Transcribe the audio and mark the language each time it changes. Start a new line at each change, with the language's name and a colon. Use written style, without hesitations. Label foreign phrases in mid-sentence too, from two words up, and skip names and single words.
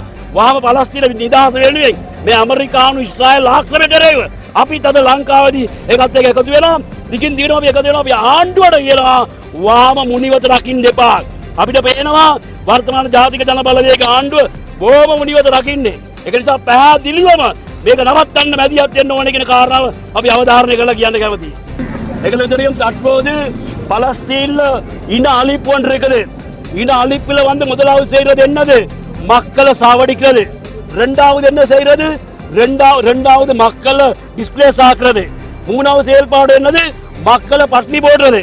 Sinhala: වහම පලස්තීන නිදහස වෙනුවෙන් මේ ඇමරිකානු ඊශ්‍රායල් ආක්‍රමණයට එරෙහිව අපිත් අද ලංකාවේදී ඒකත් එක්ක එකතු වෙලා දිගින් දිනනවා අපි එකතු වෙනවා අපි ආණ්ඩුවට කියනවා වහම මුනිවත රකින්න එපා. අපිට පේනවා වර්තමාන ජාතික ජන බලවේග ආණ්ඩුව බොහොම මුනිවත රකින්නේ. ඒක නිසා පැහැදිලිවම මේක නවත්තන්න මැදිහත් වෙන්න ඕනේ කියන කාරණාව අපි අවධාරණය කරලා කියන්න கவனிයි.
Tamil: எங்களுக்கு தெரியும் தற்போது பலஸ்தீன்ல இன அழிப்பு ஒன்று இருக்குது. இன அழிப்புல வந்து முதலாவது செய்யறது என்னது? மக்களை சாவடிக்கிறது. ரெண்டாவது என்ன செய்யறது? ரெண்டாவது மக்களை டிஸ்பிளேஸ் ஆக்குறது. மூணாவது செயல்பாடு என்னது? மக்களை பட்டினி போடுறது.